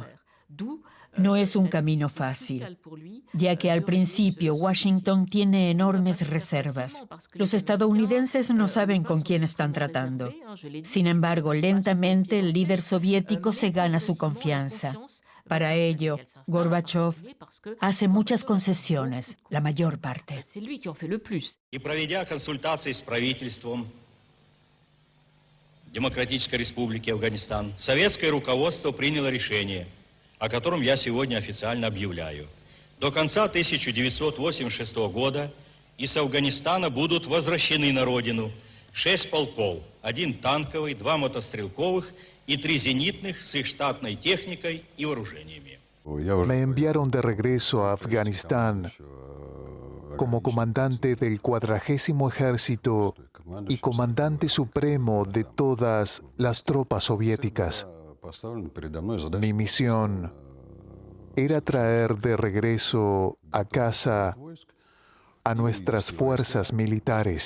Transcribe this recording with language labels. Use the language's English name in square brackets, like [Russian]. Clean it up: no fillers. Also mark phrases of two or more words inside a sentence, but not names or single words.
[Spanish] No es un camino fácil, ya que al principio Washington tiene enormes reservas. Los estadounidenses no saben con quién están tratando. Sin embargo, lentamente el líder soviético se gana su confianza. Para ello, Gorbachev hace muchas concesiones, la mayor parte. [Russian] И проведя консультации с правительством Демократической Республики Афганистан, советское руководство приняло решение о котором я сегодня официально объявляю. До конца 1986 года из Афганистана будут возвращены на родину 6 полков, 1 танковый, 2 мотострелковых и 3 зенитных с их штатной техникой и вооружениями. [Spanish] Me enviaron de regreso a Afganistán como comandante del 40º Ejército y comandante supremo de todas las tropas soviéticas. Mi misión era traer de regreso a casa a nuestras fuerzas militares.